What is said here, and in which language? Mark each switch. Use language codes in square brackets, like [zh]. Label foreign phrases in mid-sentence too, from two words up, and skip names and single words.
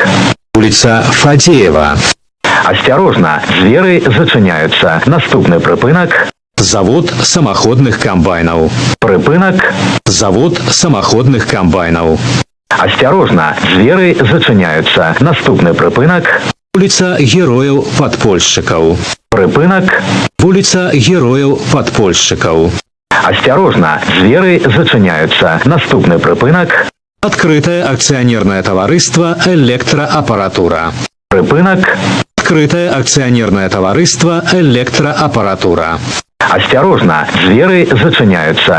[be] Улица Фадеева. Асцярожна, дзверы зачыняюцца. Наступны прыпынак. Завод самоходных комбайнов. Прыпынак. Завод самоходных комбайнов. Асцярожна, дзверы зачыняюцца. Наступны прыпынак. Улица героев-подпольщиков. Прыпынак. Улица героев-подпольщиков. Асцярожна, дзверы зачыняюцца. Наступны прыпынак. Открытое акционерное товариство «Электроаппаратура». Прыпынак. Открытое акционерное товариство «Электроаппаратура». Асцярожна, дзверы зачыняюцца.